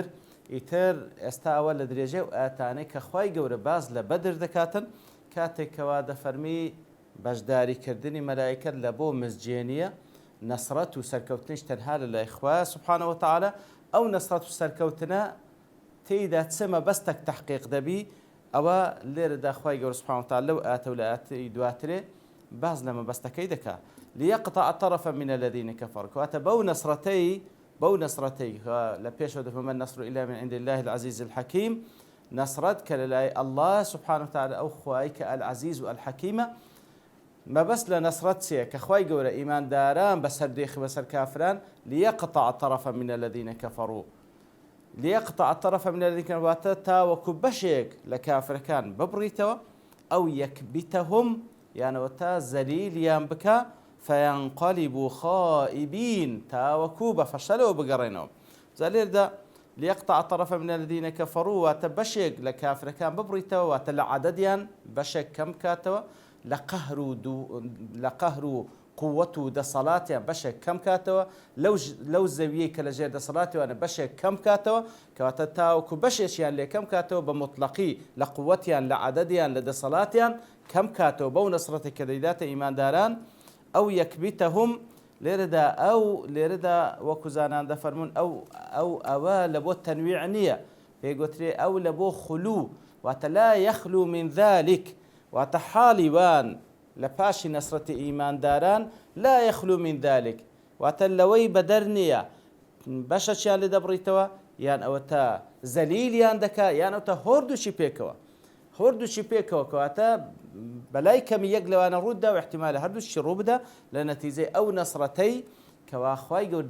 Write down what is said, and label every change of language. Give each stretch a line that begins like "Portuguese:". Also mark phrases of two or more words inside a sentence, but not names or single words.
Central Kurdish: ئیتر ئێستا ئەوە لە درێژەی و ئاتانەی کە خی گەورە باز لە بەدر دەکاتن کاتێکەوە دەفەرمی بەشداریکردنی مەلایکەت لە بۆ مزجێنیە نەسرەت و سەرکەوتنیش تەنها لەلای خوا
Arabic: سوبحانەهو وتەعالە.
Central Kurdish: ئەو نەسرەت و سەرکەوتنە تێیدا چ مەبەستێک تەحقیق دەبی ئەوە لێرەدا خی گەورە
Arabic: سوبحانەهو وتەعالە
Central Kurdish: لەو ئاتە و لە ئاتی دواترێ باز لە مەبەستەکەی دەکا.
Arabic: ليقطع طرفا من الذين كفروا
Central Kurdish: کەواتە بەو نەسرەتەی لە پێشەوە دەفەرمێ
Arabic: النەصر إلا من عند الله العزيز الحكيم.
Central Kurdish: نەسرەت کە لەلای
Arabic: الله سبحانه وتعالى
Central Kurdish: ئەو خوای کە
Arabic: العزيز و الحەکیمە.
Central Kurdish: مەبەست لە نەسرەت چییە؟ کە خی گەورە ئیمانداران بەسەر دێخی بەسەر کافران
Arabic: ليقطع طرفا من الذين كفروا. ليقطع طرفا من الذين كفروا
Central Kurdish: واتە تاوەکو بەشێک لە کافرەکان ببڕیتەوە ئەو یەکبیتەهم یانەوە تا زەلیلیان بکە
Arabic: فينقلبوا خائبين
Central Kurdish: تاوەکو بە فەشەلەوە بگەڕێنەوە. زالێردا
Arabic: ليقطع طرفا من الذين كفروا
Central Kurdish: واتە بەشێک لە کافرەکان ببڕیتەوە واتە لە عەدەدیان بەشێک کەم کاتەوە، لە قەهر و قووەت و دەسەڵاتیان بەشێک کەم کاتەوە، لەو زەویەی کە لە ژێر دەسەڵاتیوانە بەشێک کەم کاتەوە کەواتە تاوەکو بەشێکیان لێ کەم کاتەوە بە مطلقی لە قووەتیان لە عەدەدیان لە دەسەڵاتیان کەم کاتەوە بەو نەسرەتێک کە دەیداتە ئیمانداران. ئەو یەکبیتەهم لێرەدا وەکو زانان دەفەرمون ئەوە لە بۆ تەنویع نییە، پێگوترێ ئەو لە بۆ خولوو واتە
Arabic: لا یەخلو من ذلك
Central Kurdish: واتە حاڵی وان لە پاشی نەسرەتی ئیمانداران
Arabic: لا یەخلو من ذلك
Central Kurdish: واتە لەوەی بەدەر نییە بەشەچیان لێ دەبڕیتەوە یان ئەوە تا زەلیلیان دەکا یان ئەو تا هۆردووشی پێکەوە کەواتە بەلای کەمی یەک لەوانە ڕوودا و احتیمالە هەردووشی ڕوو بدە لە نەتیجەی ئەو نەسرەتەی کەوا خی گەورە